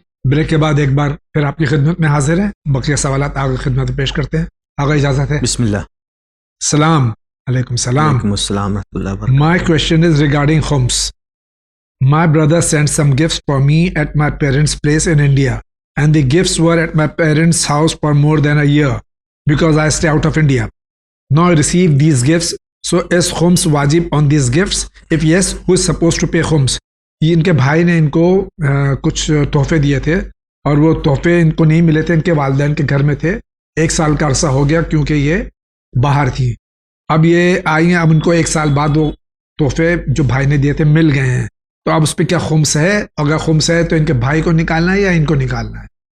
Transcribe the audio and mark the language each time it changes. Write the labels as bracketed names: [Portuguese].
[Urdu] Break کے بعد ایک بار پھر آپ کی خدمت میں حاضر ہیں، بقیہ سوالات آگے خدمت میں پیش کرتے ہیں. آگے اجازت ہے؟ بسم اللہ. السلام علیکم. وعلیکم السلام ورحمۃ اللہ وبرکاتہ. [English] My question is regarding khums. My brother sent some gifts for me at my parents' place in India, and the gifts were at my parents' house for more than a year because I stay out of India. Now I received these gifts, so is khums wajib on these gifts? If yes, who is supposed to pay khums? [Urdu] یہ ان کے بھائی نے ان کو کچھ تحفے دیے تھے اور وہ تحفے ان کو نہیں ملے تھے، ان کے والدین کے گھر میں تھے. 1 سال کا عرصہ ہو گیا کیونکہ یہ باہر تھی. اب یہ آئی ہیں، اب ان کو 1 سال بعد وہ تحفے جو بھائی نے دیے تھے مل گئے ہیں، تو اب اس پہ کیا خمس ہے؟ اگر خمس ہے تو ان کے بھائی کو نکالنا ہے یا ان کو نکالنا ہے؟